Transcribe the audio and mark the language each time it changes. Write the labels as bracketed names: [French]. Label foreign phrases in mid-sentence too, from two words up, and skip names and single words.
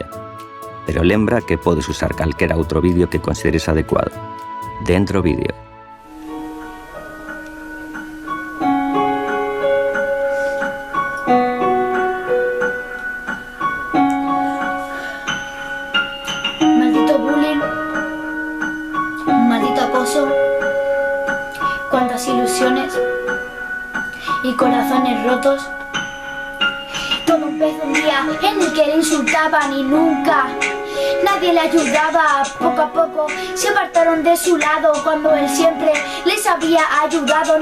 [Galician] Pero lembra que podes usar calquera outro vídeo que consideres adecuado. Dentro vídeo. [Spanish] Maldito bullying, maldito acoso, cuántas ilusiones y corazones rotos. Todo empezó un día en el que le insultaban y nunca nadie le ayudaba. Poco a poco se apartaron de su lado cuando él siempre les había ayudado.